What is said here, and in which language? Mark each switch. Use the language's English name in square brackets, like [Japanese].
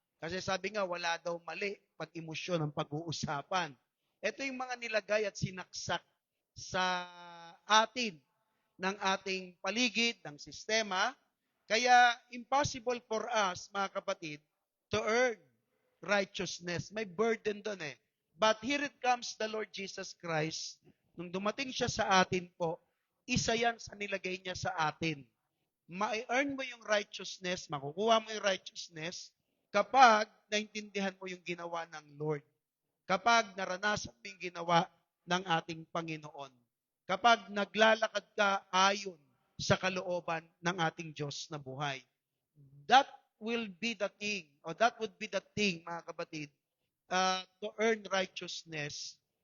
[Filipino] Kasi sabi nga, wala daw mali pag emosyon ang pag-uusapan. Ito yung mga nilagay at sinaksak sa atin ng ating paligid, ng sistema. Kaya [English] impossible for us, [Filipino] mga kapatid, [English] to earn righteousness. [Filipino] May burden doon eh. [English] But here it comes the Lord Jesus Christ. [Filipino] Nung dumating siya sa atin po, isa yan sa nilagay niya sa atin. Ma-earn mo yung righteousness, makukuha mo yung righteousness kapag naintindihan mo yung ginawa ng Lord. Kapag naranasan mo yung ginawa ng ating Panginoon. Kapag naglalakad ka ayon sa kalooban ng ating Diyos na buhay. [English] That will be the thing, or that would be the thing, [Filipino] mga kapatid, [English] to earn righteousness.